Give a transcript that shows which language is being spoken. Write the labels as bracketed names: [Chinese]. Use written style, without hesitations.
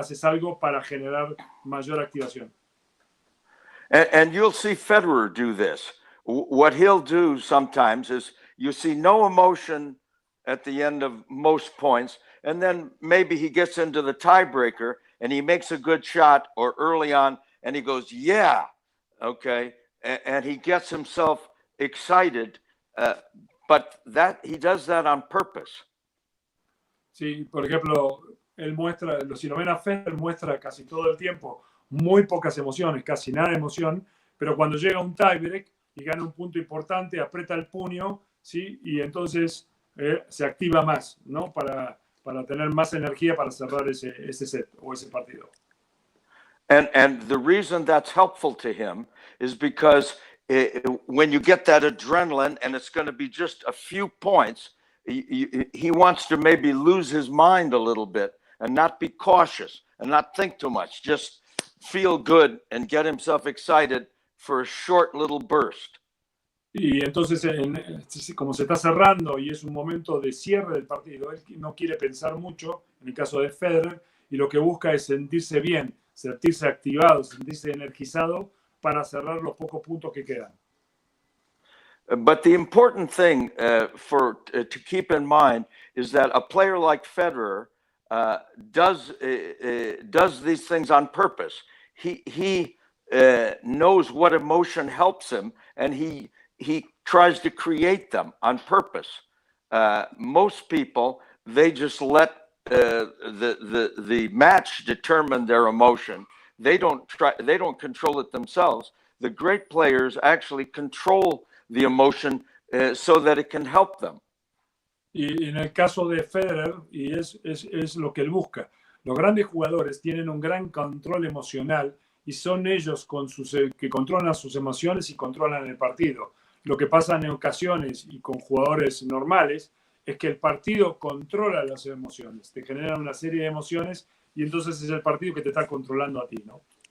[Spanish] Haces algo para generar mayor activación. [English] And you'll see Federer do this. What he'll do sometimes is you see no emotion at the end of most points, and then maybe he gets into the tiebreaker and he makes a good shot or early on and he goes, yeah, okay, and he gets himself excited, but that he does that on purpose. [Spanish] Sí, por ejemplo, él muestra, si lo ven a Federer, muestra casi todo el tiempo muy pocas emociones, casi nada de emoción, pero cuando llega un tiebreak y gana un punto importante, aprieta el puño, ¿sí? Y entonces se activa más, ¿no? Para tener más energía para cerrar ese set o ese partido. [English] And the reason that's helpful to him is because when you get that adrenaline and it's going to be just a few points, he wants to maybe lose his mind a little bit and not be cautious and not think too much, just feel good and get himself excited for a short little burst. [Spanish] Y entonces, como se está cerrando y es un momento de cierre del partido, él no quiere pensar mucho, en el caso de Federer, y lo que busca es sentirse bien, sentirse activado, sentirse energizado para cerrar los pocos puntos que quedan. [English] But the important thing to keep in mind is that a player like Federer does these things on purpose. He knows what emotion helps him, and he tries to create them on purpose. Most people, they just let the match determine their emotion. They don't control it themselves. The great players actually control the emotion so that it can help them. [Spanish] Y en el caso de Federer, y es lo que él busca, los grandes jugadores tienen un gran control emocional y son ellos que controlan sus emociones y controlan el partido. Lo que pasa en ocasiones y con jugadores normales es que el partido controla las emociones, te genera una serie de emociones y entonces es el partido que te está controlando a ti, ¿no?